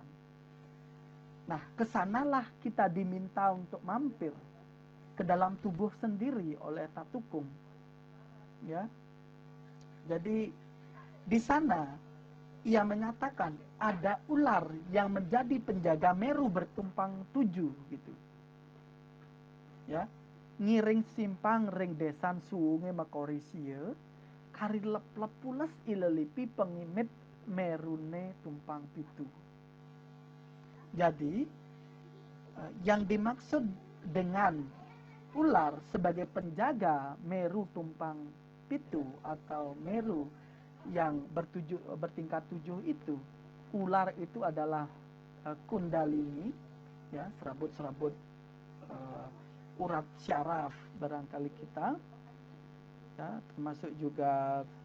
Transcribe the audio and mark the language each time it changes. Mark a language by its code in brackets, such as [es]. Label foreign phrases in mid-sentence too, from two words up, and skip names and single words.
[id] Nah, kesanalah kita diminta untuk mampir ke dalam tubuh sendiri oleh Tatukung. Ya, jadi di sana ia menyatakan ada ular yang menjadi penjaga Meru bertumpang 7 gitu. Ya, [ban] ngiring simpang ring desan suunge makorisia kari lep-lep pules ilelipi pengimit Merune tumpang pitu. [id] Jadi yang dimaksud dengan ular sebagai penjaga Meru [ban] tumpang pitu [id] atau Meru yang bertingkat 7 itu, ular itu adalah kundalini, ya, serabut-serabut urat syaraf barangkali kita, ya, termasuk juga